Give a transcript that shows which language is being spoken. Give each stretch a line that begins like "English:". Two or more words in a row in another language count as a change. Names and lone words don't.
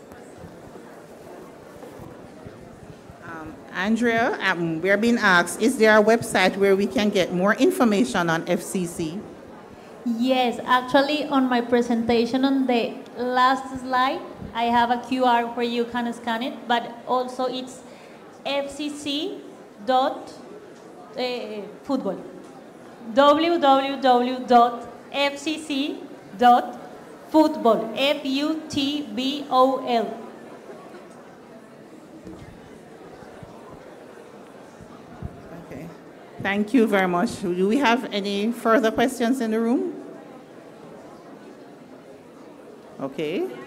English: Andrea, we're being asked, is there a website where we can get more information on FCC? Yes, actually on my presentation on the last slide, I have a QR where you can scan it, but also it's fcc.futbol. www.fcc.futbol. Futbol. Okay. Thank you very much. Do we have any further questions in the room? Okay.